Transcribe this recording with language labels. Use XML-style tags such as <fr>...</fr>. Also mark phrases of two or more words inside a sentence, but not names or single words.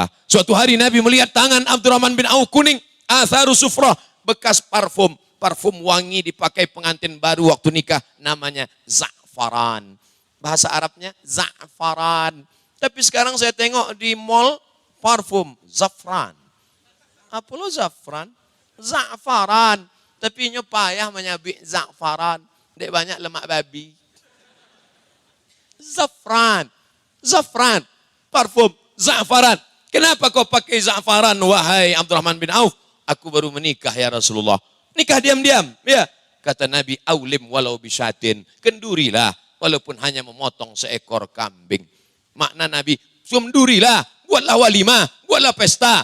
<id>Suatu hari Nabi melihat tangan Abdurrahman bin Auf kuning,</id> <ar>أثر صفرة,</ar> <id>bekas parfum, parfum wangi dipakai pengantin baru waktu nikah, namanya za'faran. Bahasa Arabnya za'faran. Tapi sekarang saya tengok di mall parfum zafran. Apa lo zafran? Za'faran.</id> <min>Tapi nyo payah menyabik za'faran. Dek banyak lemak babi. Zafran.</min> <id>Zafran. Parfum za'faran. Kenapa kau pakai za'faran wahai Abdurrahman bin Auf? Aku baru menikah</id> <ar>يا رسول الله.</ar> <id>Nikah diam-diam. Ya. Kata Nabi,</id> <ar>أولم ولو بشاة.</ar> <id>Kendurilah walaupun hanya memotong seekor kambing. Makna Nabi, sumdurilah, buatlah walimah, buatlah pesta.</id>